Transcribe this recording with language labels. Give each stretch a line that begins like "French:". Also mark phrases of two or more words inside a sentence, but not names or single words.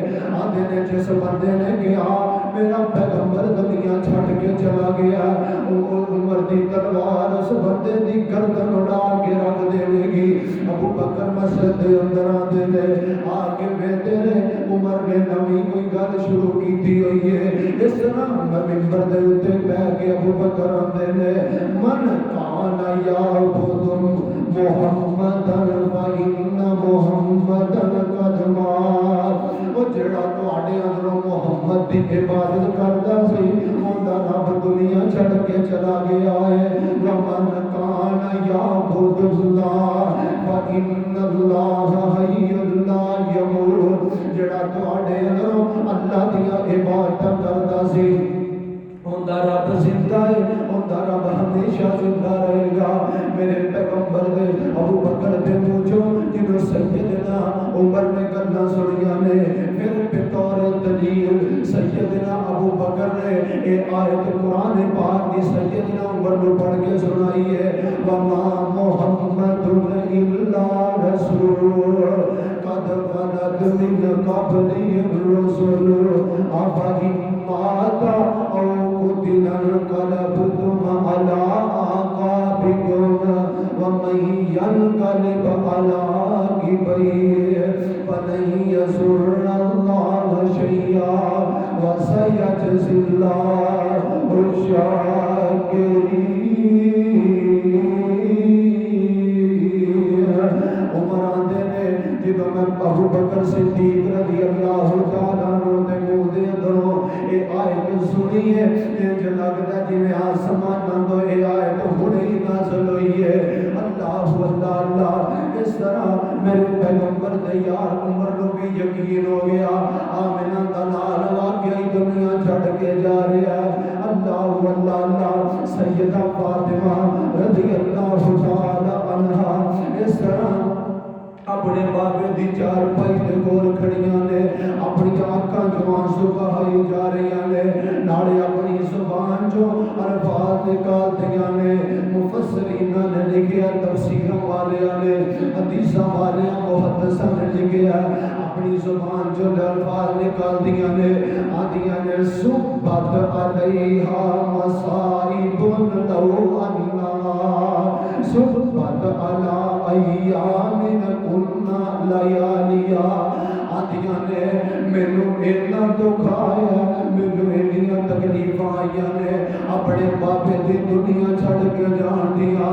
Punjabi: آندے نے جس بندے نے کہا میرا پیغمبر دنیا چھڑ کے چلا گیا عمر دی تلوار اس بندے دی گردن اڑا کے رکھ دے گی. ابو بکر مسجد دے اندر آندے نے آگے بیٹھے نے. عمر نے نویں کوئی گل شروع کیتی ہوئی ہے. اس طرح منبر دے اوتے بیٹھ کے ابو بکر آندے نے
Arabic: من کان یعبد محمدن فإن محمدن قد مات.
Punjabi: وہ جڑا تواڈے اندروں محمد دی عبادت کردا سی اوندا رب دنیا چھڑ کے چلا گیا ہے.
Arabic: ومن کان یعبد اللہ فإن اللہ حی لا یموت.
Punjabi: جڑا تواڈے اندروں اللہ دی عبادت کردا سی اندر رب زندہ ہے، اندر رب ہمیشہ زندہ رہے گا۔ میرے پیغمبر دے ابو بکر دے موجو جنہوں سیدنا عمر نے گلہ سنیاں نے، پھر بطور دلیل سیدنا ابو بکر نے اے آیت قرآن پاک دی سیدنا عمر نے پڑھ کے سنائی ہے،
Arabic: وَمَا مُحَمَّدٌ إِلَّا رَسُولٌ قَدْ خَلَتْ مِن قَبْلِهِ الرُّسُلُ أَفَإِن مَاتَ أَوْ قُتِلَ انقلبتم عَلَىٰ أَعْقَابِكُمْ وَمَن يَنقلب عَلَىٰ عَقِبَيْهِ فَلَن يَضُرَّ اللَّهَ شَيْئًا وَسَيَجْزِي اللَّهُ الشَّاكِرِينَ۔
Punjabi: عمر آندے نے جدوں میں ابو بکر صدیق رضی اللہ تعالیٰ عنہ دے منہ دے اندروں اے آیت سنی ہے، انج لگدا جویں آسماناں تو اے آیت ہنے ہی نازل ہوئی ہے۔ اللہ اللہ اللہ، اس طرح میرے پیغمبر دے یار عمر نو بھی یقین ہو گیا، آمنہ دا لال واقعی دنیا چھڑ کے جا رہا ہے۔ اللہ اللہ اللہ، سیدہ فاطمہ رضی اللہ تعالی عنہا اس طرح اپنے بابے دی چار پائی دے کول کھڑیاں نے، اپنی آنکھاں جو آنسو بہائی جا رہی نے، نالے اپنی زبان جو الفاظ نکال دیا نے۔ مفسرین نے لکھیا، تفسیروں والیاں نے، حدیثاں والیاں محدثاں نے لکھیا، اپنی زبان جو الفاظ نکال دیا نے، آدیاں نے
Arabic: صبت علیہا مصائب لو انہا صبت علی ایام کننا لیالیا،
Punjabi: آدیاں نے مینوں اتنا دکھ آیا، مینوں اتنی تکلیف آئی نے اپنے بابے دی دنیا چھڑ کے جان دیا۔